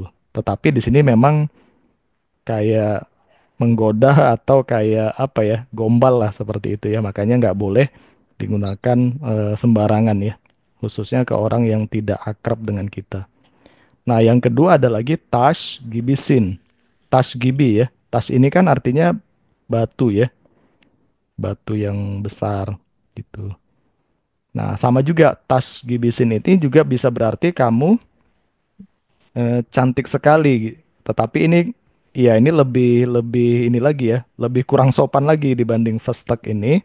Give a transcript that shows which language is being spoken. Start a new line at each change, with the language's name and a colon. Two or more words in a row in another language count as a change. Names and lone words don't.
Indonesian: Tetapi di sini memang kayak menggoda atau kayak apa ya, gombal lah seperti itu ya. Makanya nggak boleh digunakan sembarangan ya, khususnya ke orang yang tidak akrab dengan kita. Nah, yang kedua ada lagi
Turkish: tash gibisin. Tash gibi ya.
Indonesian: Tash ini kan artinya batu ya, batu yang besar gitu. Nah, sama juga
Turkish: tash gibisin
Indonesian: ini juga bisa berarti kamu cantik sekali. Tetapi ini ya ini lebih lebih ini lagi ya, lebih kurang sopan lagi dibanding first tag ini.